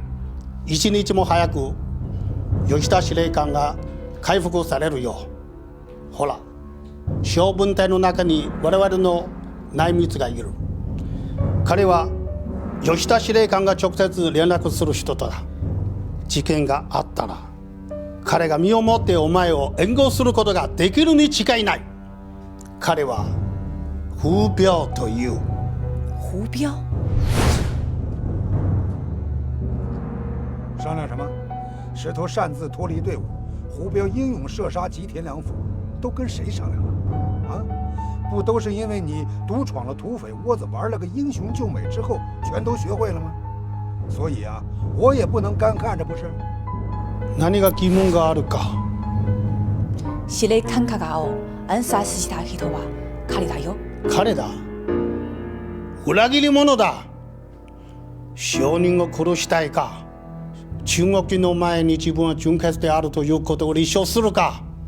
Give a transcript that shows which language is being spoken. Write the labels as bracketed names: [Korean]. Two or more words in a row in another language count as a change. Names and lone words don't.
[Japanese] 一日も早く吉田司令官が回復されるよう。ほら、 小分隊の中に我々の内密がいる。彼は吉田司令官が直接連絡する人とだ。事件があったら彼が身をもってお前を援護することができるに違いない。彼は胡彪という。胡彪？ [Chinese] 商量什么？试图擅自脱离队伍，胡彪英勇射杀吉田良辅，都跟谁商量了？啊，不都是因为你独闯了土匪窝子，玩了个英雄救美之后，全都学会了吗？所以啊，我也不能干看着，不是？ [Japanese] 何が疑問があるか。司令官加賀を暗殺した人は彼だよ。彼だ。裏切り者だ。証人を殺したいか。中国の前に自分は純潔であるということを立証するか。